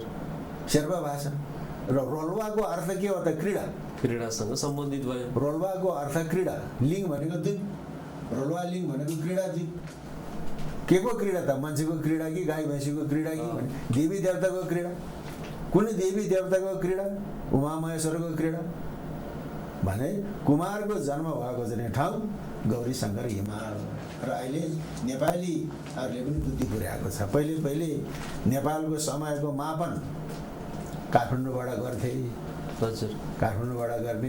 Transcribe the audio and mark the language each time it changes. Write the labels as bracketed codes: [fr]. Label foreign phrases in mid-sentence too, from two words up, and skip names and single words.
[ne] शेर्पा भाषा। र रोल्वाको अर्थ के हो त? क्रीडा, क्रीडासँग सम्बन्धित भयो। रोल्वाको अर्थ क्रीडा, लिङ भनेको द्वीप, रोल्वालिङ भनेको क्रीडा द्वीप। के को क्रीडा त? मान्छेको क्रीडा कि गाई भैँसीको क्रीडा कि भने देवी देवताको क्रीडा। कुनै देवी देवताको क्रीडा? उमा महेश्वरको क्रीडा भने कुमारको जन्म भएको चाहिँ ठाउँ गौरी शङ्कर हिमाल। र अहिले नेपालीहरूले पनि बुद्धि पुर्याएको छ। पहिले नेपालको समयको मापन काठमाडौँबाट गर्थे। हजुर, काठमाडौँबाट गर्ने।